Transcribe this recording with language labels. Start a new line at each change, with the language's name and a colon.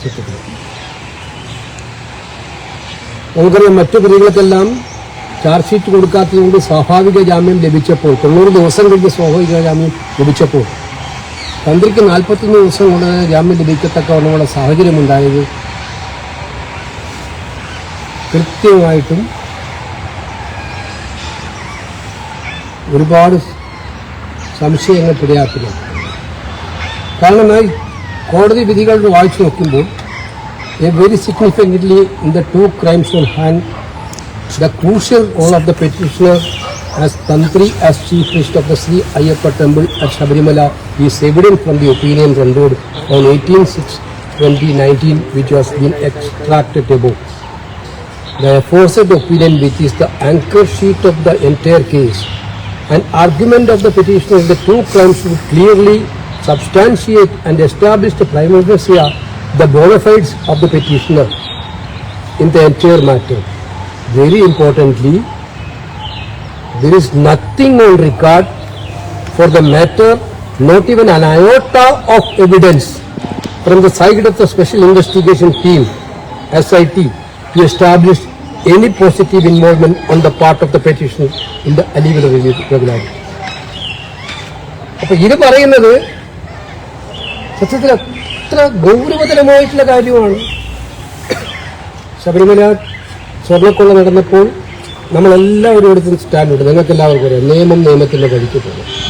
Malayalam: സത്യത്തിൽ നമുക്കറിയാം, മറ്റു പ്രതികൾക്കെല്ലാം ചാർജ് ഷീറ്റ് കൊടുക്കാത്തതുകൊണ്ട് സ്വാഭാവിക ജാമ്യം ലഭിച്ചപ്പോൾ 90 ദിവസം കഴിഞ്ഞ് സ്വാഭാവിക ജാമ്യം ലഭിച്ചപ്പോൾ തന്ത്രിക്ക് 41 ദിവസം കൊണ്ട് ജാമ്യം ലഭിക്കത്തക്കവണ്ണമുള്ള സാഹചര്യമുണ്ടായത് കൃത്യമായിട്ടും ഒരുപാട് സംശയങ്ങൾ ഇടയാക്കുന്നു. കാരണം കോടതി വിധികൾ വായിച്ചു നോക്കുമ്പോൾ
English: very significantly in the two crimes on hand, the crucial role of the petitioner as Tantri as Chief Priest of the Sri Ayyappa Temple at Shabarimala is evident from the opinion rendered on 18/6/2019 which was been extracted above. The aforesaid opinion, which is the anchor sheet of the entire case, an argument of the petitioner in the two crimes would clearly substantiate and establish the prima facie the bona fides of the petitioner in the entire matter. Very importantly, there is nothing on record for the matter, not even an iota of evidence from the side of the Special Investigation Team, SIT, to establish any positive involvement on the part of the petitioner in the illegal irregularity.
Malayalam: അപ്പോൾ ഇത് പറയുന്നത് സത്യത്തിൽ അത്ര ഗൗരവതരമായിട്ടുള്ള കാര്യമാണ്. ശബരിമല സ്വർണ്ണക്കൊള്ള നടന്നപ്പോൾ നമ്മളെല്ലാവരും എടുത്ത് സ്റ്റാൻഡുണ്ട്. നിങ്ങൾക്ക് എല്ലാവർക്കും അറിയാം, നിയമം നിയമത്തിൻ്റെ വഴിക്ക് പോകും.